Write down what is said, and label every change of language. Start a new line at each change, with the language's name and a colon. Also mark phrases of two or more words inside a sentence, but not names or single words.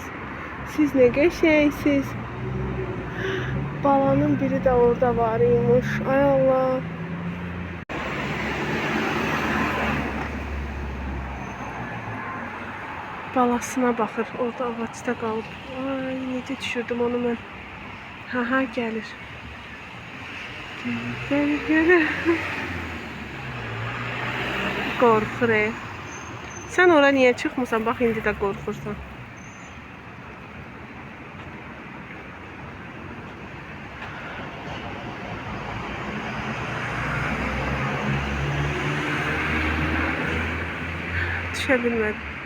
Turkish: Siz ne geçeysiniz. Balanın biri de orada varmış. Ay Allah. Balasına bakır.
Azerbaijani: Orada ağaçta qalıb. Ay necə düşürdüm onu mən. Ha gəlir. Gəlir gəlir. Qorxur. Sen ora niye çıxmırsan? Bax indi də qorxursan. Düşə bilmədim.